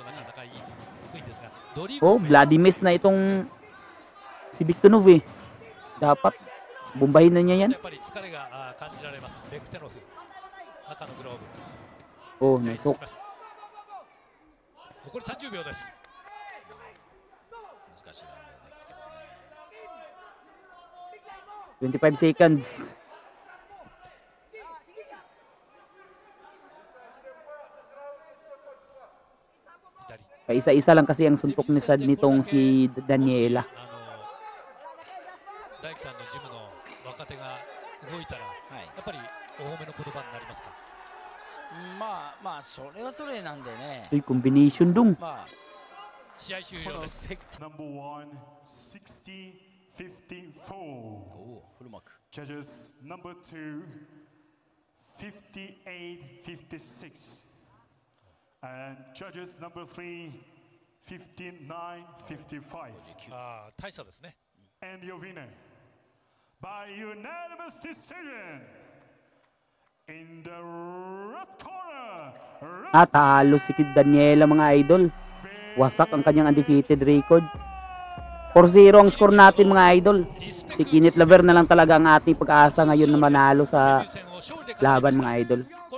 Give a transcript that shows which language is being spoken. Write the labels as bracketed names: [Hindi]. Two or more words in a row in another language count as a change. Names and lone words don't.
[Filipino] Oh, [English] bloody miss [Filipino] na itong si Bektenov eh. Dapat bumbahin na niya yan. Oh, nasok. [Japanese] 残り30秒です。難しいラウンドですけどね。 [English] 25 seconds. [Filipino] Kaisa-isa lang kasi ang suntok ni Sad nitong si Daniela. [Japanese] 大樹さんのジムの若手が動いたら、やっぱり多めの言葉になりますか？まあそれはそれなんでね。 [Filipino] Uy, combination dong. [Japanese] 試合終了です。 [English] Number 1, 60-54. [Japanese] フルマーク。 [English] Judges number 2, 58-56. And judges number 3, 59-55. [Japanese] 大差ですね。 [English] And your winner by unanimous decision in the red corner. [Filipino] Talo si Daniela mga idol. Wasak ang kanyang [English] undefeated record. [Filipino] 4-0 ang score natin mga idol. Si Kenneth Laver na lang talaga ang ating pag-asa ngayon na manalo sa laban mga idol.